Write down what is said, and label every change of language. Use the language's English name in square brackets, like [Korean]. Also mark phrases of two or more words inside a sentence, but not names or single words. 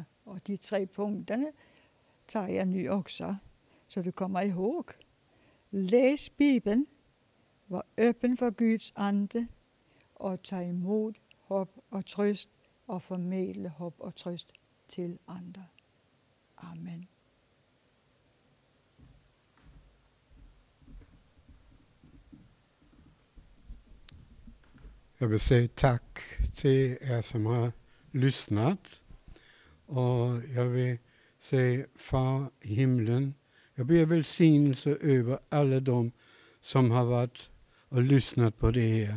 [Danish] Og de 3 punkterne tager jeg nu også, så du kommer ihåg. Læs Bibelen, var åben for Guds ande og tag imod håb og trøst og formidle håb og trøst til andre. Amen. [Swedish] Jag vill säga tack till er som har lyssnat. Och jag vill säga Far i himlen, jag ber välsignelse över alla de som har varit och lyssnat på det här.